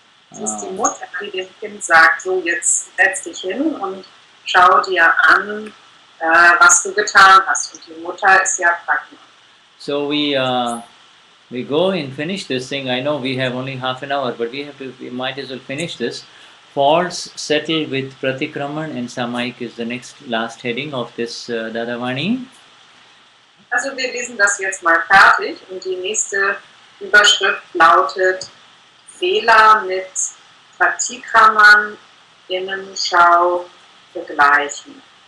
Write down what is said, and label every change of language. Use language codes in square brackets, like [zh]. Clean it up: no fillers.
[de] Es ist die Mutter, die dem Kind sagt, so jetzt setz dich hin und schau dir an, was du getan hast. Und die Mutter ist ja Prajna. [en] So we go and finish this thing. I know we have only half an hour, but we might as well finish this. Faults settled with Pratikraman and Samayik is the last heading of this Dadavani. [de] Also wir lesen das jetzt mal fertig und die nächste Überschrift lautet Fehler mit Pratikraman, Innenschau vergleichen.